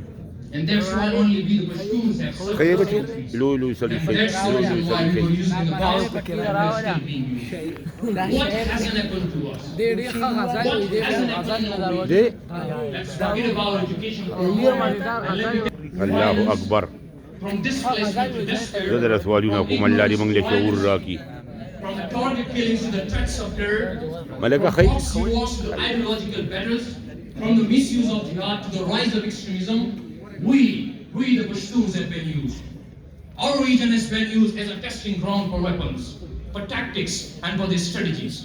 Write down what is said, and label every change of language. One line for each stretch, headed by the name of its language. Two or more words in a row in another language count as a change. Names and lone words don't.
English: And that's why only we, the Pashtuns, have suffered. And that's also why we were using the gospel and we're still being used. What hasn't happened to us? What hasn't happened to us? Let's forget about education for a moment and let me
Arabic: Allahu Akbar.
English: from displacement to despair,
Pashto: زدر سوالونه کوم الله دې موږ له شعور راکړي.
English: from the the killings to the threats of terror, Malaka from khay proxy wars to ideological battles, from the misuse of jihad to the rise of extremism, we the Pashtuns have been used. Our region has been used as a testing ground for weapons, for tactics, and for their strategies.